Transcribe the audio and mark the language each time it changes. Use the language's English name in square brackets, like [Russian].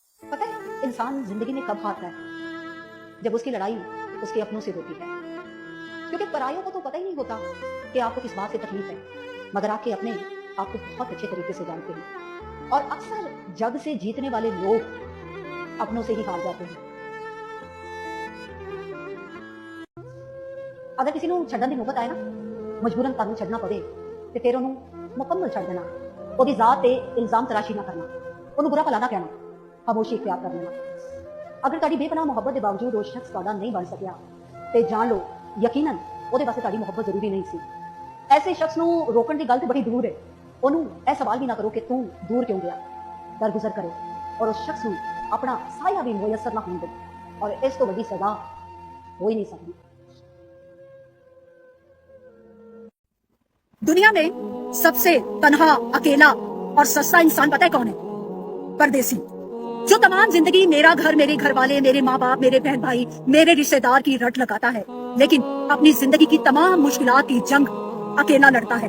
[Hindi] पता है इंसान जिंदगी में कब हारता है? जब उसकी लड़ाई उसके अपनों से होती है। क्योंकि परायों को तो पता ही नहीं होता कि आपको किस बात से तकलीफ है, मगर आपके अपने आपको बहुत अच्छे तरीके से जानते हैं। और अक्सर जग से जीतने वाले लोग अपनों से ही हार जाते हैं। अगर किसी [Punjabi] ਨੂੰ ਛੱਡਣ ਦੀ ਨੌਬਤ ਆਏ ਨਾ, ਮਜਬੂਰਨ ਤੁਹਾਨੂੰ ਛੱਡਣਾ ਪਵੇ ਤੇ ਫਿਰ ਉਹਨੂੰ ਮੁਕੰਮਲ ਛੱਡ ਦੇਣਾ। ਉਹਦੀ ਜ਼ਾਤ ਤੇ ਇਲਜ਼ਾਮ ਤਰਾਸ਼ੀ ਨਾ ਕਰਨਾ, ਉਹਨੂੰ ਬੁਰਾ ਭਲਾ ਨਾ ਕਹਿਣਾ, ਖਾਮੋਸ਼ੀ ਇਖਤਿਆਰ ਕਰ ਲੈਣਾ। ਅਗਰ ਤੁਹਾਡੀ ਬੇਪਨਾਹ ਮੁਹੱਬਤ ਦੇ ਬਾਵਜੂਦ ਉਹ ਸ਼ਖਸ ਤੁਹਾਡਾ ਨਹੀਂ ਬਣ ਸਕਿਆ ਤੇ ਜਾਣ ਲਓ ਯਕੀਨਨ ਉਹਦੇ ਵਾਸਤੇ ਤੁਹਾਡੀ ਮੁਹੱਬਤ ਜ਼ਰੂਰੀ ਨਹੀਂ ਸੀ। ਐਸੇ ਸ਼ਖਸ ਨੂੰ ਰੋਕਣ ਦੀ ਗੱਲ ਤੇ ਬੜੀ ਦੂਰ ਹੈ। ਉਹਨੂੰ ਇਹ ਸਵਾਲ ਵੀ ਨਾ ਕਰੋ ਕਿ ਤੂੰ ਦੂਰ ਕਿਉਂ ਗਿਆ, ਦਰਗੁਜ਼ਰ ਕਰੋ ਔਰ ਉਸ ਸ਼ਖਸ ਨੂੰ ਆਪਣਾ ਸਾਇਆ ਵੀ ਮੁਯੱਸਰ ਨਾ ਹੋਣ ਦਿਓ। ਔਰ ਇਸ ਤੋਂ ਵੱਡੀ ਸਜ਼ਾ ਹੋ [Hindi] ही नहीं सकती। दुनिया में सबसे तन्हा, अकेला और सस्ता इंसान पता है कौन है? परदेसी। जो तमाम जिंदगी मेरा घर, मेरे घर वाले, मेरे माँ बाप, मेरे बहन भाई, मेरे रिश्तेदार की रट लगाता है, लेकिन अपनी जिंदगी की तमाम मुश्किलात की जंग अकेला लड़ता है।